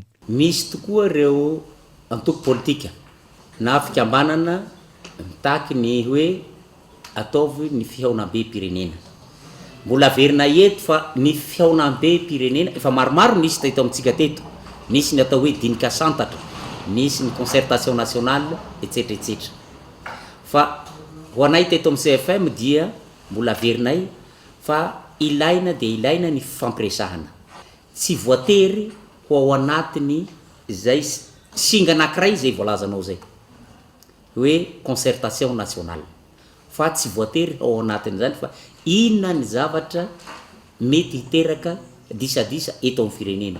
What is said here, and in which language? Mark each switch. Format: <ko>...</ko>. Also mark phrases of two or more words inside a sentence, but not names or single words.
<mg>Misy tokoa ireo antoko politika na fikambanana mitaky ny hoe ataovy ny fihaonam-be pirenena. Mbola verina eto fa ny fihaonam-be pirenena efa maromaro nisy teto amintsika teto. Nisy ny atao hoe dinika santatra, nisy ny</mg> <fr>concertation nationale</fr> <mg>etc etc. Fa ho anay teto amin'ny CFM dia mbola verinay fa ilaina dia ilaina ny fampiresahana. Tsy voatery ho ao anatiny izay singa anankiray izay voalazanao zay hoe</mg> <fr>concertation nationale,</fr> <mg>fa tsy voatery ao anatiny izany fa inona ny zavatra mety hiteraka disadisa eto amin'ny firenena.</mg>